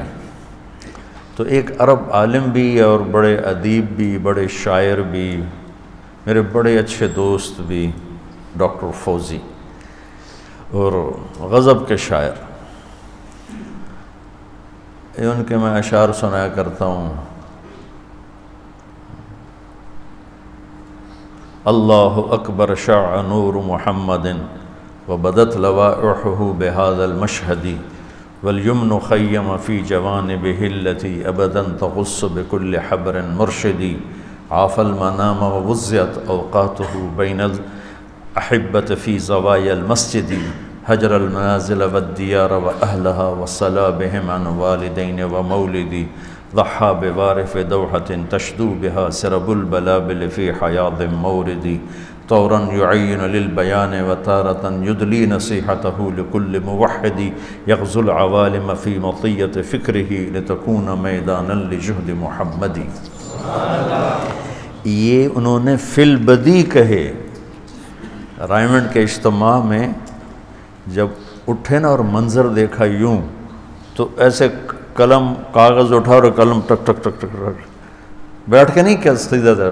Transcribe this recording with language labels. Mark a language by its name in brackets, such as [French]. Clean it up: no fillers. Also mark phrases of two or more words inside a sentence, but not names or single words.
[Urdu] تو ایک عرب عالم بھی اور بڑے ادیب بھی، بڑے شاعر بھی، میرے بڑے اچھے دوست بھی، ڈاکٹر فوزی اور غضب کے شاعر، ان کے میں اشعار سنایا کرتا ہوں. [Arabic] اللہ اکبر شع نور محمد وبدت لوائحہ بہذا المشہد والیمن خیم فی جوانبہ التی ابدا تغص بکل حبر مرشدی عاف المنام ووزعت اوقاتہ بین الاحبۃ فی زوایا المسجد حجر المنازل والدیار واہلہا وصلا بہم عن والدین ومولدی ضحى بوارف دوحة تشدو بها سرب البلابل في حياض موردي طورا يعين للبيان وتارة يدلي نصيحته لكل موحد يغزو العوالم في مطية فكره لتكون ميدانا لجهد محمد. [Urdu] یہ انہوں نے [Arabic] فی البدی [Urdu] کہے. رائمنڈ کے اجتماع میں جب اٹھے نا اور منظر دیکھا یوں، تو ایسے قلم کاغذ اٹھا اور قلم ٹک ٹک ٹک ٹک بیٹھ کے نہیں کیا سیدھا تھا.